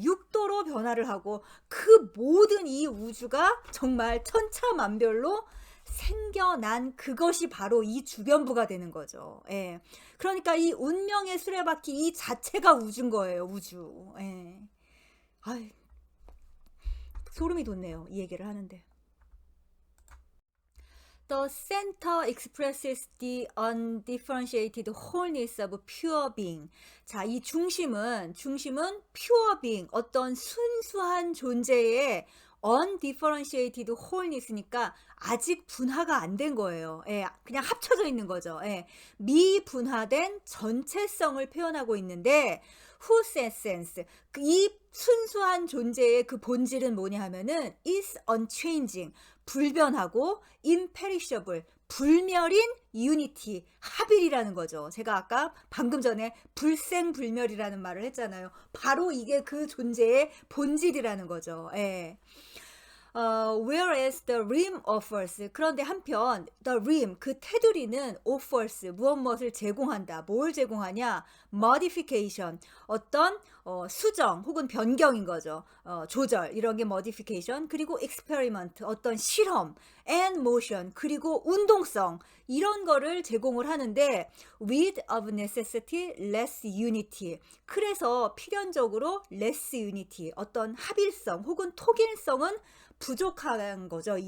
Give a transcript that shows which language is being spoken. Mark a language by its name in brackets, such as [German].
[Korean] 육도로 변화를 하고 그 모든 이 우주가 정말 천차만별로 생겨난 그것이 바로 이 주변부가 되는 거죠. 예. 그러니까 이 운명의 수레바퀴 이 자체가 우주인 거예요, 우주. 예. 아이, 소름이 돋네요, 이 얘기를 하는데. [English] The center expresses the undifferentiated wholeness of pure being. [Korean] 자, 이 중심은 pure being, 어떤 순수한 존재의 [English] undifferentiated wholeness [Korean] 니까 아직 분화가 안 된 거예요. 예, 그냥 합쳐져 있는 거죠. 예, 미분화된 전체성을 표현하고 있는데 [English] whose essence, [Korean] 이 순수한 존재의 그 본질은 뭐냐 하면은 [English] is unchanging, [Korean] 불변하고 imperishable, 불멸인 unity, 합일이라는 거죠. 제가 아까 방금 전에 불생불멸이라는 말을 했잖아요. 바로 이게 그 존재의 본질이라는 거죠. 예. [English] Whereas the rim offers, [Korean] 그런데 한편 the rim, 그 테두리는 offers, 무엇을 제공한다. 뭘 제공하냐? modification, 어떤 수정 혹은 변경인 거죠. 조절, 이런 게 modification, 그리고 experiment, 어떤 실험, [English] and motion, [Korean] 그리고 운동성, 이런 거를 제공을 하는데 [English] with of necessity less unity, [Korean] 그래서 필연적으로 [English] less unity, [Korean] 어떤 합일성 혹은 통일성은 부족한 거죠.